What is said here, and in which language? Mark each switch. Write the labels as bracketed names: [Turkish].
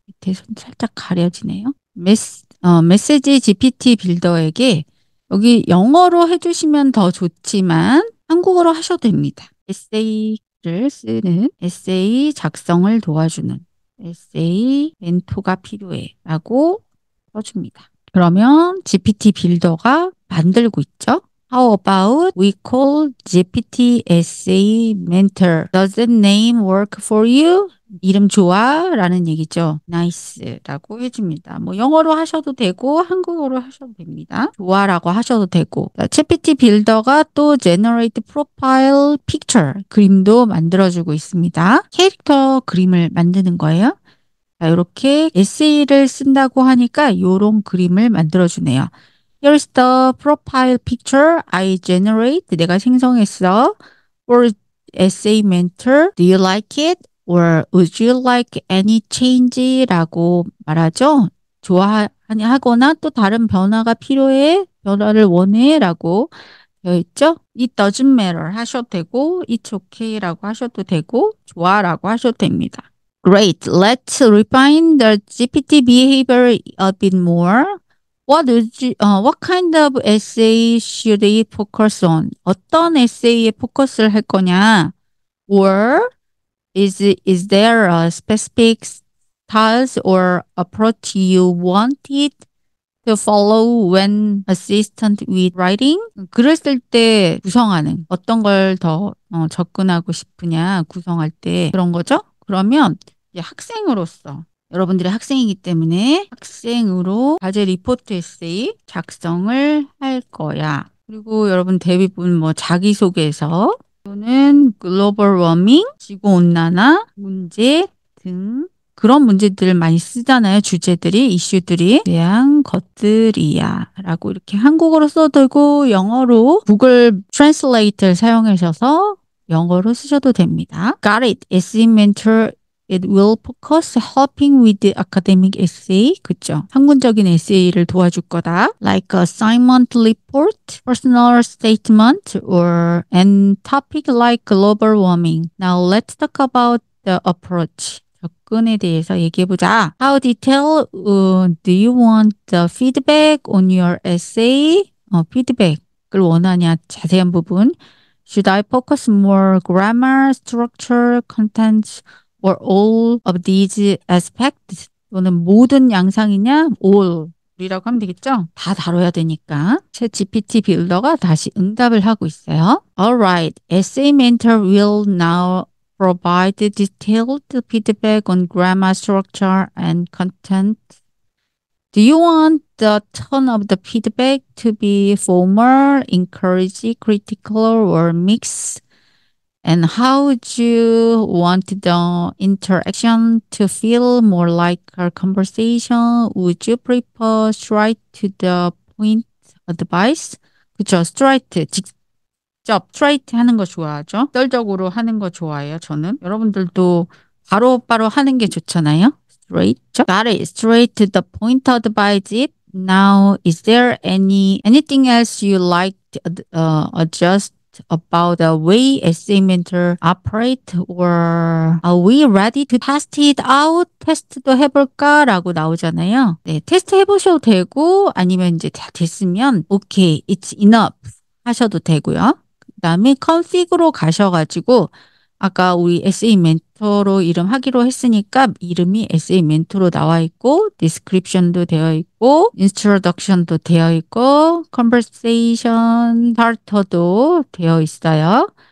[Korean] 밑에 살짝 가려지네요. 메시지 GPT 빌더에게 여기 영어로 해주시면 더 좋지만 한국어로 하셔도 됩니다. 에세이를 쓰는 에세이 작성을 도와주는 에세이 멘토가 필요해 라고 써줍니다. 그러면 GPT 빌더가 만들고 있죠. [English] How about we call GPT Essay Mentor? Does that name work for you? [Korean] 이름 좋아? 라는 얘기죠. Nice 라고 해줍니다. 뭐 영어로 하셔도 되고 한국어로 하셔도 됩니다. 좋아라고 하셔도 되고. GPT 빌더가 또 Generate Profile Picture 그림도 만들어주고 있습니다. 캐릭터 그림을 만드는 거예요. 자, 이렇게 에세이를 쓴다고 하니까 이런 그림을 만들어주네요. [English] Here's the profile picture I generate. [Korean] 내가 생성했어. [English] For essay mentor. Do you like it? Or would you like any change? [Korean] 라고 말하죠. 좋아하거나 또 다른 변화가 필요해? 변화를 원해? 라고 되어 있죠. [English] It doesn't matter [Korean] 하셔도 되고 [English] It's okay [Korean] 라고 하셔도 되고 좋아 라고 하셔도 됩니다. [English] Great. Let's refine the GPT behavior a bit more. What kind of essay should it focus on? [Korean] 어떤 에세이에 포커스를 할 거냐? [English] Or is there a specific style or approach you want it to follow when assistant with writing? [Korean] 글을 쓸 때 구성하는 어떤 걸 더 접근하고 싶으냐 구성할 때 그런 거죠? 그러면 이제 학생으로서 여러분들이 학생이기 때문에 학생으로 과제 리포트 에세이 작성을 할 거야. 그리고 여러분 대부분 뭐 자기소개서 또는 글로벌 워밍, 지구온난화 문제 등 그런 문제들을 많이 쓰잖아요. 주제들이, 이슈들이 대한 것들이야 라고 이렇게 한국어로 써도 되고 영어로 구글 트랜슬레이터를 사용하셔서 영어로 쓰셔도 됩니다. [English] Got it. Essay Mentor It will focus helping with the academic essay. [Korean] 그죠? 학문적인 에세이를 도와줄 거다. [English] Like assignment report, personal statement, or an topic like global warming. Now let's talk about the approach. [Korean] 접근에 대해서 얘기해보자. [English] How detailed do you want the feedback on your essay? [Korean] 피드백을 원하냐? 자세한 부분. [English] Should I focus more grammar, structure, content, or all of these aspects? [Korean] 또는 모든 양상이냐? all 이라고 하면 되겠죠? 다 다뤄야 되니까. 챗 GPT 빌더가 다시 응답을 하고 있어요. [English] Alright, Essay Mentor will now provide detailed feedback on grammar, structure, and content. Do you want the tone of the feedback to be formal, encourage, critical, or mixed? And how would you want the interaction to feel more like a conversation? Would you prefer straight to the point advice? [Korean] 그쵸, straight, 직접 straight 하는 거 좋아하죠? 직설적으로 하는 거 좋아해요, 저는. 여러분들도 바로바로 하는 게 좋잖아요. [English] Straight. Got it. Straight to the point advice. Now, is there anything else you like to adjust about the way essay mentor operate, or are we ready to test it out? [Korean] 테스트도 해볼까? 라고 나오잖아요. 네, 테스트 해보셔도 되고 아니면 이제 다 됐으면 [English] okay, it's enough [Korean] 하셔도 되고요. 그 다음에 config으로 가셔가지고 아까 우리 에세이 멘토로 이름 하기로 했으니까 이름이 에세이 멘토로 나와 있고 description도 되어 있고 introduction도 되어 있고 conversation starter도 되어 있어요.